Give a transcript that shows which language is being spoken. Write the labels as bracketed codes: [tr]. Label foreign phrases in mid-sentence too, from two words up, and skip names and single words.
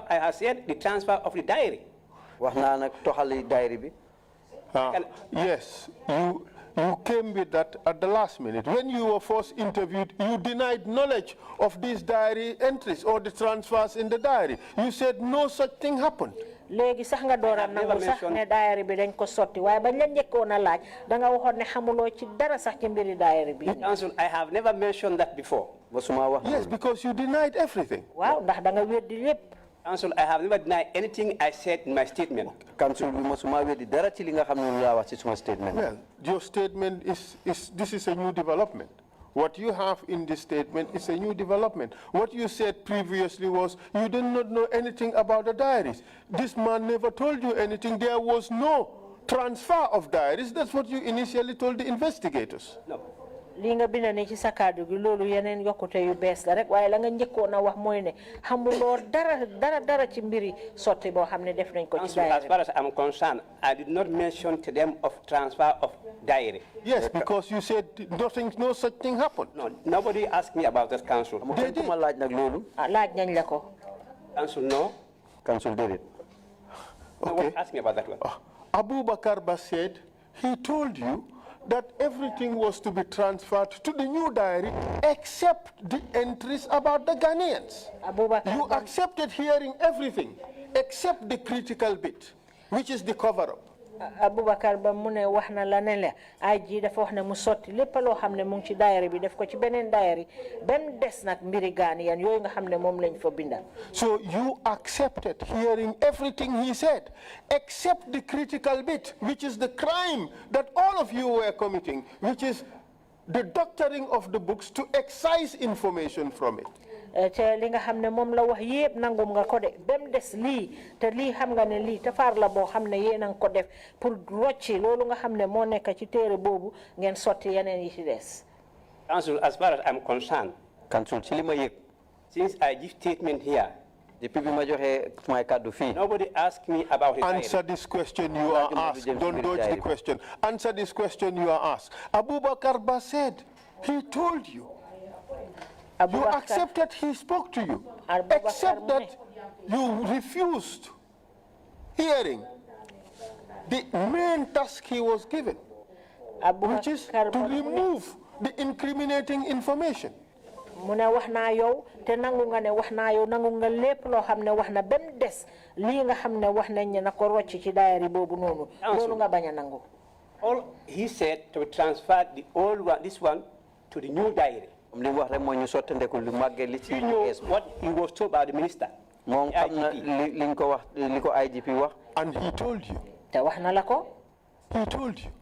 [en] I have said the transfer of the diary. Yes, you came with that at the last minute. When you were first interviewed, you denied knowledge of these diary entries or the transfers in the diary. You said no such thing happened. [wo] Legi sax nga dooram nangu sax ne diary bi dañ ko sotti waaye bañ la njëkkoon a laaj da nga waxoon ne xamuloo ci dara sax ci mbiri diary bi. [en] Council, I have never mentioned that before. Yes, because you denied everything. [wo] Waaw ndax da nga weddi lépp. [en] Council, I have never denied anything I said in my statement. Council, well, your statement this is a new development. What you have in this statement is a new development. What you said previously was you did not know anything about the diaries. This man never told you anything. There was no transfer of diaries. That's what you initially told the investigators. No. [wo] li nga bind ne ci sa kàddu gi loolu yeneen yokkute yu bees la rek waaye la nga njëkkoon a wax mooy ne xamuloo dara ci mbiri sotti boo xam ne def nañ ko ci daayira. [en] As far as I'm concerned, I did not mention to them of transfer of diary. Yes, because you said no such thing happened. No, nobody asked me about that, council. They did. [wo] laaj nañ la ko. [en] Council, no. Council did it. No one asked me about that one. Abu Bakar said he told you that everything was to be transferred to the new diary except the entries about the Ghanaians. You accepted hearing everything except the critical bit, which is the cover-up. [wo] Abubakar ba mu ne wax na la ne la ay ji dafa wax ne mu sotti lépp loo xam ne mu ngi ci diary bi def ko ci beneen diary bem des nag mbiri Ghanaian yooyu nga xam ne moom lañ fa binda. [en] So you accepted hearing everything he said except the critical bit, which is the crime that all of you were committing, which is the doctoring of the books to excise information from it. [wo] te li nga xam ne moom la wax yépp nangum nga ko de bem des lii te lii xam nga ne lii tafaar la boo xam ne yéen a ngi ko def pour rocci loolu nga xam ne moo nekk ci téere boobu ngeen sotti yeneen yi ci des. [en] Council, as far as I'm concerned, [wo] Council ci li ma yëg [en] since I give statement here, [wo] depuis bi ma joxe may kàddu fii. [en] nobody asked me about his Answer this question you are asked. Don't dodge the question. Answer this question you are asked. Abu Bakar Ba said he told you. You accepted he spoke to you, except that you refused hearing the main task he was given, which is to remove the incriminating information. [wo] Mune wax naa yow te nangu nga ne wax naa yow nangu nga lépp loo xam ne wax na bem des lii nga xam ne wax nañ ne na ko rocc ci daayari boobu noonu loolu nga bañ a nangu. [en] All he said to transfer the old one, this one, to the new diary. He knew what he was told by the minister. And he told you. He told you.